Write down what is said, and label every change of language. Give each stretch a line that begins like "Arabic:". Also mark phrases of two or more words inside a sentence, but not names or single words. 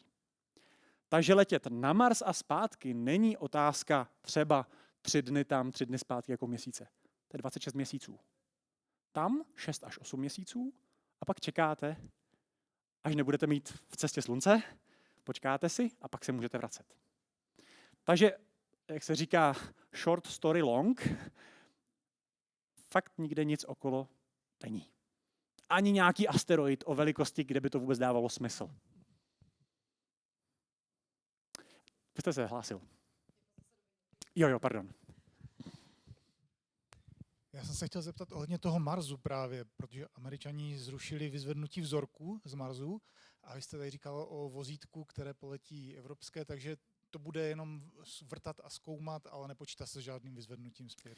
Czech: Takže letět na Mars a zpátky není otázka třeba 3 dny tam, 3 dny zpátky jako měsíce. To je 26 měsíců. Tam 6 až 8 měsíců a pak čekáte, až nebudete mít v cestě Slunce, počkáte si a pak se můžete vracet. Takže, jak se říká,
English: short story long,
Czech: fakt nikde nic okolo není. Ani nějaký asteroid o velikosti, kde by to vůbec dávalo smysl. Vy jste se hlásil. Jo, pardon. Já jsem se chtěl zeptat ohledně toho Marsu právě, protože Američani zrušili vyzvednutí vzorků z Marsu a vy jste tady říkal o vozítku, které poletí evropské, takže to bude jenom vrtat a zkoumat, ale nepočítá se žádným vyzvednutím zpět.